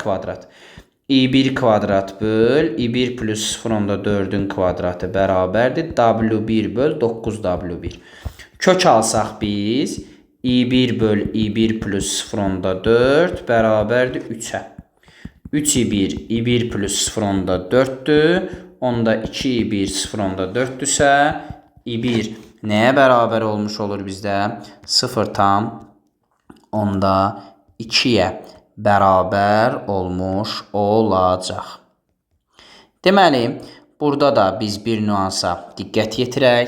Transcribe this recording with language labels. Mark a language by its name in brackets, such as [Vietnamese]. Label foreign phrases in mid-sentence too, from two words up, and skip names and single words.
[Azerbaijani] Kvadrat. I1 kvadrat böl, I1 plus 0,4'ün kvadratı bərabərdir. W1 böl 9W1. Kök alsaq biz, i1 böl i1 plus 0.4 bərabərdir 3-ə. 3 i1, i1 plus 0.4'dür. Onda 2 i1 0.4'dürsə, i1 nəyə bərabər olmuş olur bizdə? 0.2'yə bərabər olmuş olacaq. Deməli, burada da biz bir nüansa diqqət yetirək.